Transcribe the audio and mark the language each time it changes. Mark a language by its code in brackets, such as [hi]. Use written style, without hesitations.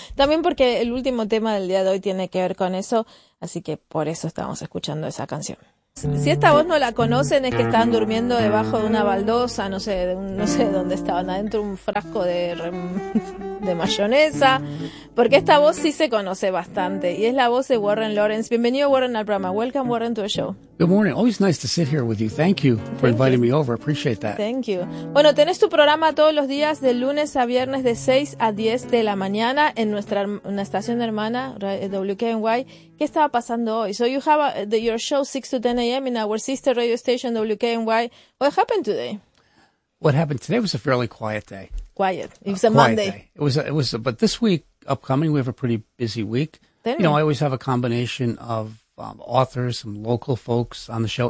[es] También porque el último tema del día de hoy tiene que ver con eso, así que por eso estamos escuchando esa canción. Si esta voz no la conocen, es que estaban durmiendo debajo de una baldosa, no sé dónde estaban, adentro un frasco de mayonesa, porque esta voz sí se conoce bastante, y es la voz de Warren Lawrence. Bienvenido, Warren, al programa. [en] Welcome, Warren, to the show. Good morning. Always nice to sit here with you. Thank you for inviting me over. Appreciate that. Thank you. [es] Bueno, tenés tu programa todos los días, de lunes a viernes, de 6 a 10 de la mañana, en nuestra una estación hermana, WKNY. ¿Qué estaba pasando hoy? [en] So you have your show 6 to 10 a.m. in our sister radio station, WKNY. What happened today? What happened today was a fairly quiet day. Quiet. It was a Monday. Day. But this week upcoming, we have a pretty busy week. You know, I always have a combination of authors, some local folks on the show.